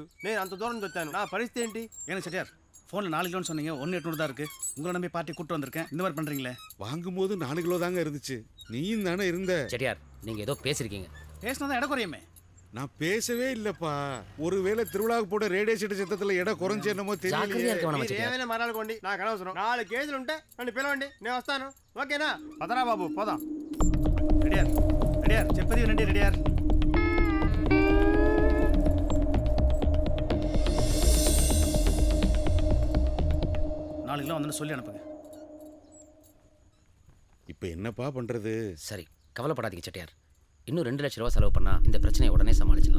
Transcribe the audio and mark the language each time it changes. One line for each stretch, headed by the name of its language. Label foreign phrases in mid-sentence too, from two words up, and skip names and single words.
Telugu: నేను అంత దూరం వచ్చాను, నా పరిస్థితి ఏంటి?
Tamil: ஏன்னா செட்டியார் ஃபோனில் 4 கிலோன்னு சொன்னீங்க, 1.8 தான் இருக்கு. உங்களை நம்பி பார்ட்டி கூட்டு வந்திருக்கேன், இந்த மாதிரி பண்றீங்களே. வாங்கும் போது 4 கிலோ தாங்க இருந்துச்சு. நீயும் தானே இருந்த. செட்டியார், நீங்க ஏதோ பேசிருக்கீங்க. பேசினா தான் இடம் குறையுமே. நான் பேசவே இல்லப்பா. ஒருவேளை திருவிழாவுக்கு போட ரேடியோ செட்டு சத்தத்துல இடம் குறைஞ்சு என்னமோ ஜாக்கிரதையா தெரியல. இருக்க வேணாமா
Telugu: మీరు
Tamil: செட்டியார்?
Telugu: ఏమైనా మరాలకోండి, నాకు అనవసరం. 4 కేజీలు ఉంటే నన్ను పిలవండి, నేను వస్తాను. ఓకేనా? పదరా బాబు, పోదాం.
Tamil: ரெடியார் ரெடியார்
Telugu: చెప్పది వినండి
Tamil: ரெடியார். நாலு கிலோ வந்து சொல்லி அனுப்புங்க. இப்ப என்னப்பா பண்றது? சரி, கவலைப்படாதீங்க செட்டியார். இன்னும் 2 லட்சம் ரூபாய் செலவு பண்ணா இந்த பிரச்சனையை உடனே சமாளிச்சிடலாம்.